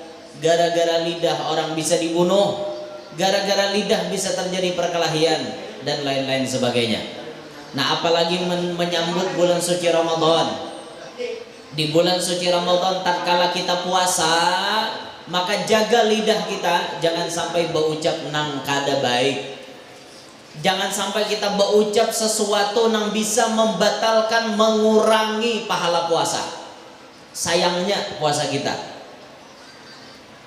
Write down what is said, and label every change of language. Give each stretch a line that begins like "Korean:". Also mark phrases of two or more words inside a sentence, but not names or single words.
Indonesian: Gara-gara lidah orang bisa dibunuh. Gara-gara lidah bisa terjadi perkelahian dan lain-lain sebagainya. Nah apalagi menyambut bulan suci Ramadan. Di bulan suci Ramadan tatkala kita puasa, maka jaga lidah kita jangan sampai berucap
Banjar: nang kada
Indonesian: baik. Jangan sampai kita berucap sesuatu nang bisa membatalkan, mengurangi pahala puasa. Sayangnya puasa kita.